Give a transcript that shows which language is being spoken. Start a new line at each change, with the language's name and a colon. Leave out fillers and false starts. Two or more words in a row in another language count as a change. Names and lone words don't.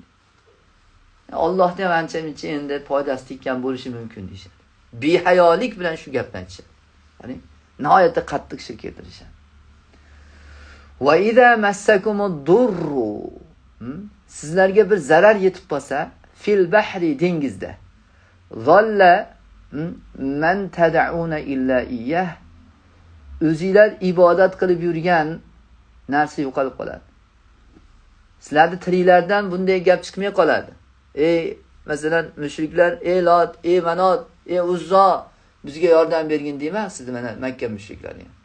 Uzbek: Allohga ham ancha-muncha endi foydasi tekkan bo'lishi mumkin deyshadi. Behayolik bilan shu gapni aytishadi. Ya'ni nihoyatda qattiq shirk keltirishadi.
Arabic: وإذا مسكم الضر,
Uzbek: sizlarga bir zarar yetib qolsa,
Arabic: في البحر,
Uzbek: dengizda,
Arabic: ضل من تدعون إلا إياه,
Uzbek: o'zinglar ibodat qilib yurgan narsa yo'qolib qoladi. Sizlarning tilinglardan bunday gap chiqmay qoladi. Masalan, mushriklar, Lot, Manot, Uzzo bizga yordam bergin deymasiz, mana Makka mushriklari.